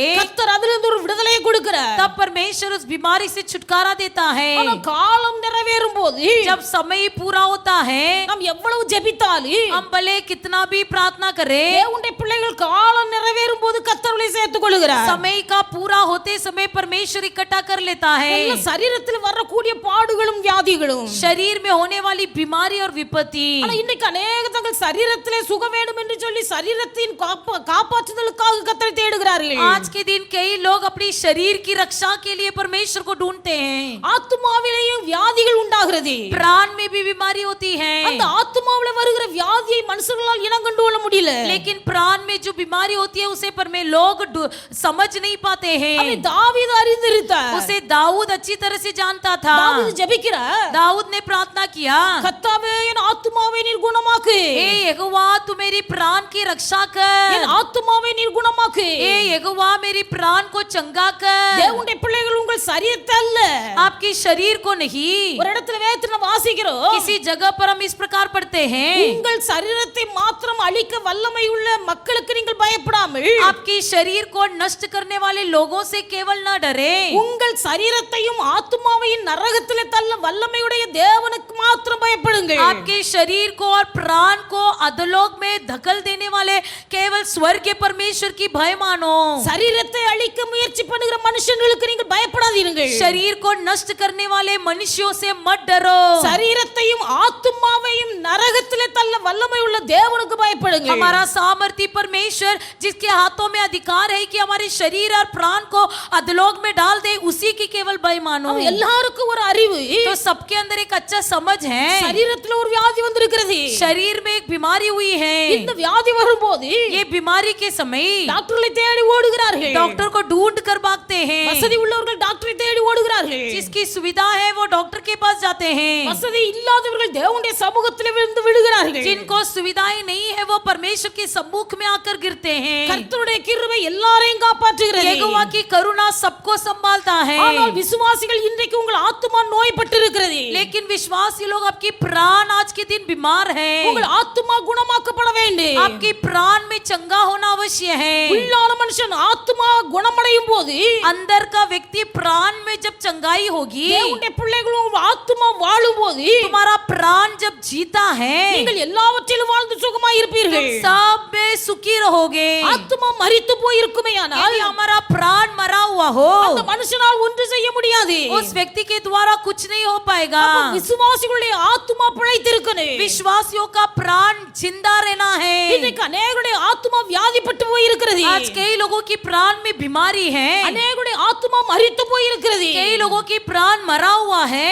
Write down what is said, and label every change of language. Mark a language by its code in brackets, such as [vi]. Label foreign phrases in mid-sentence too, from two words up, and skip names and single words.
[ta] கர்த்தர் அதிலிருந்து ஒரு விடுதலையை கொடுக்கிறார் [hi] तब परमेश्वर उस बीमारी से छुटकारा देता है। [ta] ஆனா காலம் நிறைவேறும் போது [hi] जब समय पूरा होता है [ta] நாம் எவ்வளவு ஜெபித்தாலும் [hi] हम भले कितना भी प्रार्थना करें [ta] தேவனுடைய பிள்ளைகள் காலம் நிறைவேறும் போது கர்த்தரை சேர்த்துக் கொள்கிறார் [hi] समय का पूरा होते समय परमेश्वर इकट्ठा कर लेता है। [ta] சரீரத்தில் வரக்கூடிய பாடுகளும் வியாதிகளும் [hi] शरीर में होने वाली बीमारी और विपत्ति [ta] ஆனா இன்னைக்கு அநேக தங்கள் சரீரத்திலே சுக வேண்டும் என்று சொல்லி சரீரத்தின் காப்பாற்றுதலுக்காக கர்த்தரை தேடுகிறார்கள். [hi] आज के दिन कई लोग अपनी शरीर की रक्षा के लिए परमेश्वर को ढूंढते हैं. [ta] ஆத்துமாவிலேயும் வியாதிகள் உண்டாகிறது. [hi] प्राण में भी बीमारी होती है. [ta] அந்த ஆத்துமாவில வருகிற வியாதியை மனுஷர்களால் இனம் கண்டு கொள்ள முடியல. [hi] लेकिन प्राण में जो बीमारी होती है उसे पर में लोग समझ नहीं पाते हैं. [ta] அதை தாவீது அறிந்திருந்தார். [hi] उसे दाऊद अच्छी तरह से जानता था. [ta] தாவீது ஜெபிக்கிறார். [hi] दाऊद ने प्रार्थना किया, [ta] கர்த்தாவே என் ஆத்துமாவை நீர் குணமாக்கு. [hi] हे यहोवा तू मेरी प्राण की रक्षा कर. [ta] என் ஆத்துமாவை நீர் குணமாக்கு. [hi] हे यहोवा मेरी प्राण को चंगा कर. [ta] தேவனுடைய பிள்ளைகள் உங்கள் சரீரத்தை அல்ல, [hi] आपकी शरीर को नहीं. [ta] ஒரு இடத்துல வேதத்துல வாசிக்கிறோம், [hi] किसी जगह पर हम इस प्रकार पढ़ते हैं, [ta] உங்கள் சரீரத்தை மாத்திரம் அழிக்க வல்லமை உள்ள மக்களுக்கு நீங்கள் பயப்படாமல் [hi] आपकी शरीर को नष्ट करने वाले लोगों से केवल न डरे, [ta] உங்கள் சரீரத்தையும் ஆத்துமாவையும் நரகத்திலே தள்ள வல்லமையுடைய தேவனுக்கு மாத்திரம் பயப்படுங்கள். [hi] आपके शरीर को और प्राण को अधोलोक में धकेल देने वाले केवल स्वर्गीय परमेश्वर की भय मानो. [ta] சரீரத்தை அழிக்க முயற்சி பண்ணுகிற மனுஷங்களுக்கு நீங்கள் பயப்படாதீர்கள். [hi] शरीर को नष्ट करने वाले मनुष्यों से मत डरो. [ta] சரீரத்தையும் ஆத்துமாவையும் நரகத்திலே தள்ள வல்லமை உள்ள தேவனுக்கு பயப்படுங்கள். [hi] हमारा सामर्थी परमेश्वर जिसके हाथों में अधिकार है कि हमारे शरीर और प्राण को अधोलोक में डाल दे, उसी की केवल भय मानो. [ta] எல்லாருக்கும் ஒரு அறிவு, [hi] तो सबके अंदर एक अच्छा समझ है. [ta] சரீரத்துல ஒரு வியாதி வந்திருக்கிறது. [hi] शरीर में एक बीमारी हुई है. [ta] இந்த வியாதி வரும்போது [hi] ये बीमारी के समय [ta] டாக்டர்களை தேடி ஓடுகிறார்கள். [hi] डॉक्टर को ढूंढ कर भागते हैं. [ta] வசதி உள்ளவர்கள் டாக்டரை தேடி ஓடுகிறார்கள். [hi] जिसकी सुविधा है वो डॉक्टर के पास जाते हैं. [ta] வசதி இல்லாதவர்கள் தேவனுடைய சமூகத்திலே விழுந்து விழுகிறார்கள். [hi] जिनको सुविधाएं नहीं है वो परमेश्वर के सम्मुख में आकर गिरते हैं. [ta] கர்த்தருடைய கிருபை எல்லாரையும் காப்பாற்றுகிறது. [hi] यहोवा की करुणा सबको संभालता है. [ta] ஆனால் விசுவாசிகள் இன்றைக்கு உங்கள் ஆத்துமா நோய்பட்டிருக்கிறது. [hi] लेकिन विश्वासी लोग आपकी प्राण आज के दिन बीमार है. [ta] உங்கள் ஆத்துமா குணமாக்கப்பட வேண்டும். [hi] आपकी प्राण में चंगा होना अवश्य है. [ta] உள்ளான மனுஷன் ஆத்துமா குணமடையும் போது [hi] अंदर का व्यक्ति प्राण में जब चंगाई होगी, [ta] தேவனுடைய பிள்ளைகள் உங்கள் ஆத்துமா வாழும்போது [hi] तुम्हारा प्राण जब जीता है, [ta] நீங்கள் எல்லாவற்றிலும் வாழ்ந்து சுகமாய் இருப்பீர்கள். [hi] तुम सब में सुखी रहोगे. [ta] ஆத்துமா மரித்து போய் இருக்குமேயானால் [hi] यदि हमारा प्राण मरा हुआ हो, [ta] அந்த மனுஷனால் ஒன்று செய்ய முடியாது. [hi] उस व्यक्ति के द्वारा कुछ नहीं हो पाएगा. [ta] அப்ப விசுவாசிகளுடைய ஆத்துமா பிழைத்திருக்கணும். [hi] विश्वासियों का प्राण जिंदा रहना है. [ta] இன்னைக்கு அநேகருடைய ஆத்துமா வியாதிப்பட்டு போய் இருக்கிறது. [hi] आज कई लोगों की प्राण में बीमारी है. [ta] அநேகருடைய ஆத்துமா மரித்து போய் இருக்கிறது. [hi] कई लोगों की प्राण मरा हुआ है.